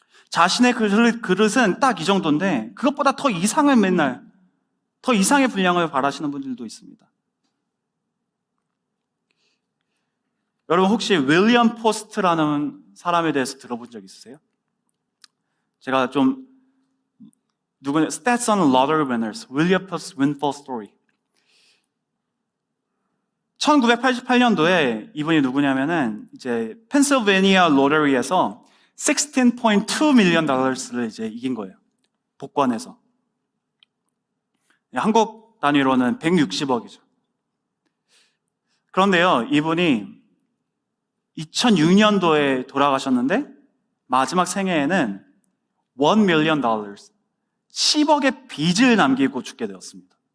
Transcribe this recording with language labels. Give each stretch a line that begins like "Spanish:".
Korean: 자신의 그릇은 딱 이 정도인데 그것보다 더 이상을 맨날 더 이상의 분량을 바라시는 분들도 있습니다. 여러분 혹시 윌리엄 포스트라는 사람에 대해서 들어본 적 있으세요? 제가 좀
English: Stats on Lottery Winners, William Post Windfall Story.
Korean: 1988년도에 이분이 누구냐면은 이제 펜실베니아 로터리에서 16.2 밀리언 달러를 이제 이긴 거예요. 복권에서. 한국 단위로는 160억이죠. 그런데요, 이분이 2006년도에 돌아가셨는데 마지막 생애에는
English: 1 million dollars,
Korean: 10억의 빚을 남기고 죽게 되었습니다.